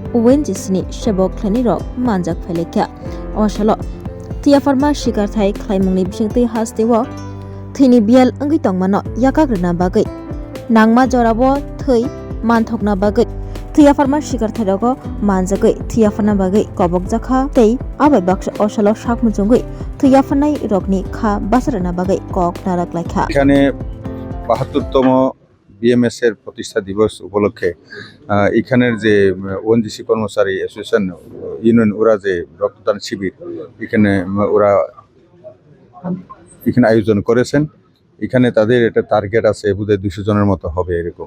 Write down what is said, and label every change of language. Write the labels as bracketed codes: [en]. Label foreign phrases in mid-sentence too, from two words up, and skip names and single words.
[trp] ONGC ni Shabok Kleini Rok Manjak Phelekya Oshalo Tiafarma Shikarthai Khlaimungni Bishingti Hastewa Thini Bial Angi Tongmano Yakagrna Bagai Nangma Jorabo Thai Manthokna Bagai Tiafarma Shikarthai Rogo Manjagai Tiafarna Bagai Kobok Jakha Tei Abai Baksh Oshalo Shakmujungui Tiafarnai Rokni Kha Basarana Bagai Kok Narak Laikha [bn] এখানে ৭২তম বিএমএস এর প্রতিষ্ঠা দিবস উপলক্ষে এখানের যে ওএনজিসি কর্মচারী [en] association union [bn] ওরা যে রক্তদান শিবির ওরা এখানে আয়োজন করেছেন। এখানে তাদের একটা টার্গেট আছে বোধহয় 200 জনের মতো হবে এরকম।